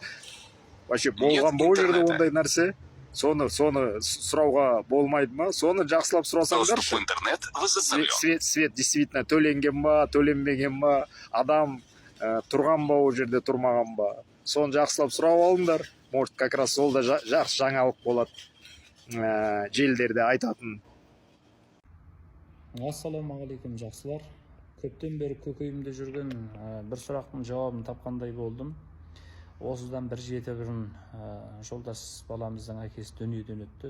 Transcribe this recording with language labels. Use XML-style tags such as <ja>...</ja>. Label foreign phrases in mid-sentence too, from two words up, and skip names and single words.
<kk>Вообще болған ба ол жерде ондай нәрсе? Соны сұрауға болмайды ма? Соны жақсылап сұрасаңдар,</kk> <ru>свет действительно</ru> <kk>төленген ба, төленбеген ба, адам тұрған ба ол жерде, тұрмаған ба? Соны жақсылап сұрап алыңдар.</kk> <ru>Может, как раз</ru> <kk>ол да жақсы жаңалық болады желдерде айтатын. Ассалаумағалейкум жақсылар. Көптен бері көкейімде жүрген бір сұрақтың жауабын тапқандай болдым. Осыдан бір 7 бұрын жолдас баламыздың әкесі дүниеден өтті.</kk>